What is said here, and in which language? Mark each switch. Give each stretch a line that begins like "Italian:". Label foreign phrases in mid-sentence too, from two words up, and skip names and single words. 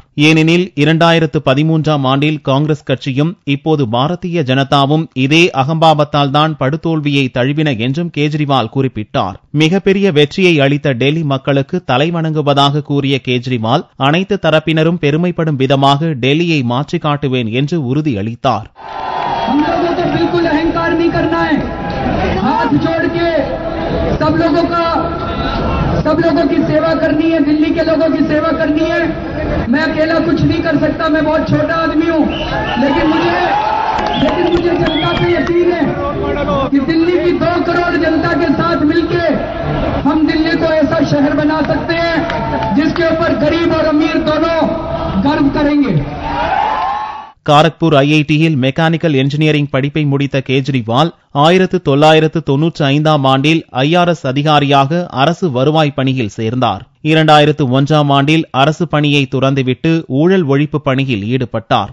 Tamil: ஏனெனில் 2013ஆம் ஆண்டில் காங்கிரஸ் கட்சியும் இப்போது பாரதிய ஜனதாவும் இதே அகம்பாவத்தால் தான் படுதோல்வியை தழுவின என்றும் கெஜ்ரிவால் குறிப்பிட்டார். மிகப்பெரிய வெற்றியை அளித்த டெல்லி மக்களுக்கு தலைவணங்குவதாக கூறிய கெஜ்ரிவால் அனைத்து தரப்பினரும் பெருமைப்படும் விதமாக டெல்லியை மாற்றி காட்டுவேன் என்று உறுதியளித்தார்.
Hindi: सब लोगों की सेवा करनी है, दिल्ली के लोगों की सेवा करनी है. मैं अकेला कुछ नहीं कर सकता, मैं बहुत छोटा आदमी हूं, लेकिन मुझे जनता पे यकीन है कि दिल्ली की 2 करोड़ जनता के साथ मिलके हम दिल्ली को ऐसा शहर बना सकते हैं जिसके ऊपर गरीब और अमीर दोनों गर्व करेंगे.
Tamil: காரக்பூர் ஐஐடியில்
English: mechanical engineering
Tamil: படிப்பை முடித்த கெஜ்ரிவால் 1995ஆம் ஆண்டில் ஐஆர்எஸ் அதிகாரியாக அரசு வருவாய் பணியில் சேர்ந்தார். 2001ஆம் ஆண்டில் அரசு பணியை துறந்துவிட்டு ஊழல் ஒழிப்பு பணியில் ஈடுபட்டார்.